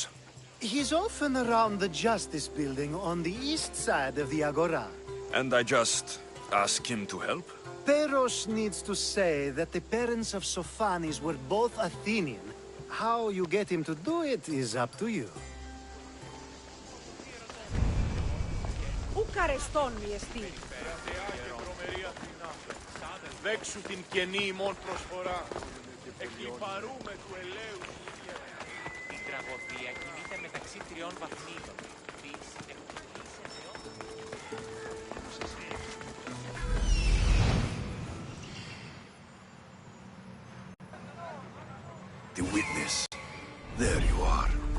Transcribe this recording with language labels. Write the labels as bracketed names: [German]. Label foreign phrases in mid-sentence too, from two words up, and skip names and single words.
[English] He's often around the Justice Building on the east side of the Agora. And I just ask him to help? Peros needs to say that the parents of Sophanis were both Athenian. How you get him to do it is up to you. [Greek] Δέξου την καινή ημών προσφορά. Εκλιπαρούμε του ελαίου. Η τραγωδία κινείται μεταξύ τριών βαθμίδων. [English] The witness. There you are.